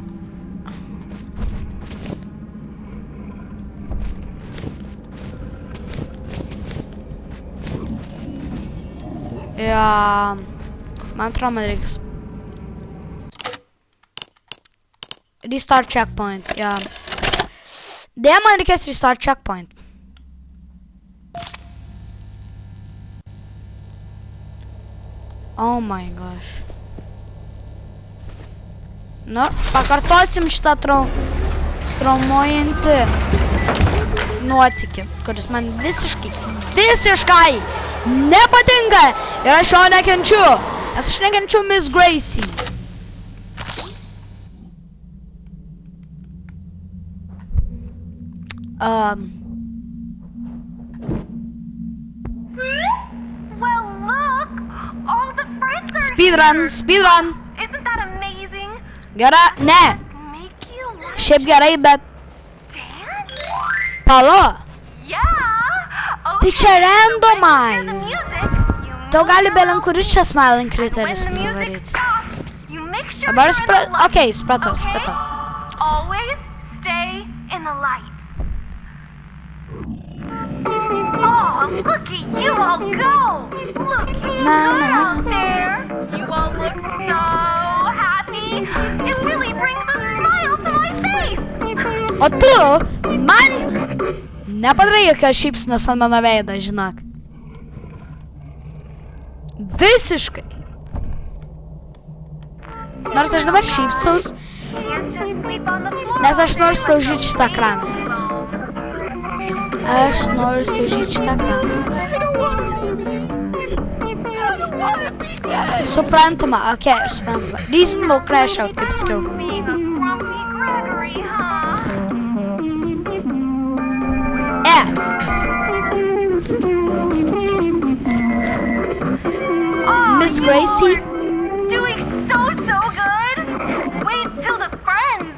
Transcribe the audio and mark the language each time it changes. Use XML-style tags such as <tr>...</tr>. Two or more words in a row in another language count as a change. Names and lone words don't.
<lt>Ja... Man atrodo, man reiks...</lt> <en>Restart checkpoint,</en> <lt>ja. Deja, man reikės</lt> <en>restart checkpoint. Oh my gosh.</en> <lt>Nu, pakartosim šitą traumuojantį nuotykį, kuris man visiškai nepatinka ir aš jo nekenčiu, nes aš nekenčiu Miss Gracie.</lt> <en>Well, look! All the friends are Speedrun! Isn't that amazing?</en> <lt>Gerai, ne.</lt> <en>Make you want</en> <lt>Šiaip gerai, bet...</lt> <en>to dance?</en> <lt>Pala.</lt> <en>Yeah!</en> <lt>Tai</lt> <en>Okay,</en> <lt>čia</lt> <en>so</en> <lt>randomized.</lt> <en>when you hear the music, you</en> <lt>Tau gali</lt> <en>move</en> <lt>belen kuris čia Smiling</lt> <en>and when</en> <lt>Critteris</lt> <en>the music</en> <lt>nuvaryti.</lt> <en>stops, you make sure</en> <lt>Dabar</lt> <en>you're in the light.</en> <lt>okei, supratau.</lt> <en>Always stay in the light. Oh, look at you all go! Look good out there! You all look so happy! It really brings a smile to my face!</en> <lt>O tu man nepadarai jokios šypsenos ant mano veido, žinok. Visiškai. Nors aš dabar šypsaus,</lt> <en>Can't just sleep on the floor</en> <lt>nes aš</lt> <en>all</en> <lt>noriu</lt> <en>day</en> <lt>slaužyti</lt> <en>like</en> <lt>šitą ekraną. Aš noriu slaužyti šitą ekraną.</lt> <en>I don't wanna be dead.</en> <lt>Suprantama, okei, suprantama.</lt> <en>Reason will crash out,</en> <lt>kaip sakiau.</lt> <en>Being a grumpy Gregory, huh? Oh, Miss you Gracie? are doing so good. Wait till the friends,</en>